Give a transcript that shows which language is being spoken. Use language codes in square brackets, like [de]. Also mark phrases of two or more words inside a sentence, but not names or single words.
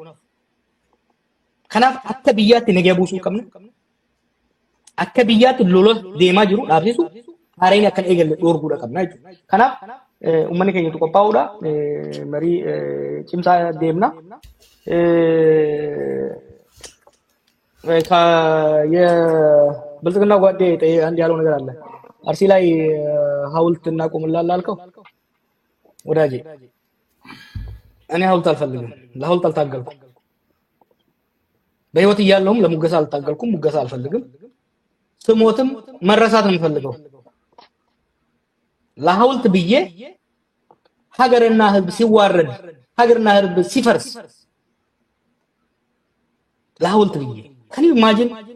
[om] Kanaaf akka biyyaatti nagaa buusuu qabna. Akka biyyaatti lola deemaa jiru dhaabsisu haareen akkan eegalle dhoorguudha qabna jechuudha. Kanaaf uummanni keenya qophaa'uudha marii cimsaa deemna. [am] የብልጽግና ጓዴ አንድ ያለው ነገር አለ አርሲ ላይ ሐውልት እናቆምላለን አልከው ወዳጄ እኔ ሐውልት አልፈልግም ለሐውልት አልታገልኩም በህይወት እያለሁም ለሙገሳ አልታገልኩም ሙገሳ አልፈልግም ስሞትም መረሳት ነው የምፈልገው ለሐውልት ብዬ ሀገርና ህዝብ ሲዋረድ ሀገርና ህዝብ ሲፈርስ ለሐውልት ብዬ ከኔ ኢማጂን